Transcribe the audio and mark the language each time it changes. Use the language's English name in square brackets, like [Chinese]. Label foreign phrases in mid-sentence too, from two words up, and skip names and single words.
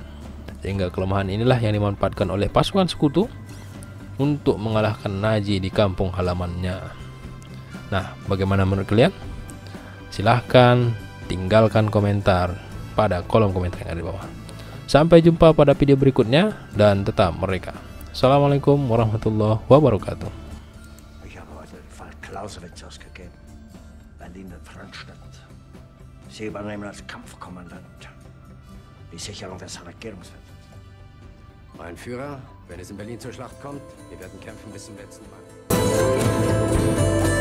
[Indonesian] Sehingga kelemahan inilah yang dimanfaatkan oleh pasukan sekutu untuk mengalahkan Nazi di kampung halamannya. Nah, bagaimana menurut kalian? Silahkan tinggalkan komentar pada kolom komentar yang ada di bawah. Sampai jumpa pada video berikutnya dan tetap merdeka. [Arabic] السلام عليكم ورحمة الله وبركاته. [German] Ich habe heute den Fall Clausewitz ausgegeben. Berlin und Franzstadt. Sie übernehmen als Kampfkommandant die Sicherung des Regierungsviertels. Mein Führer, wenn es in Berlin zur Schlacht kommt, wir werden kämpfen bis zum letzten Mann.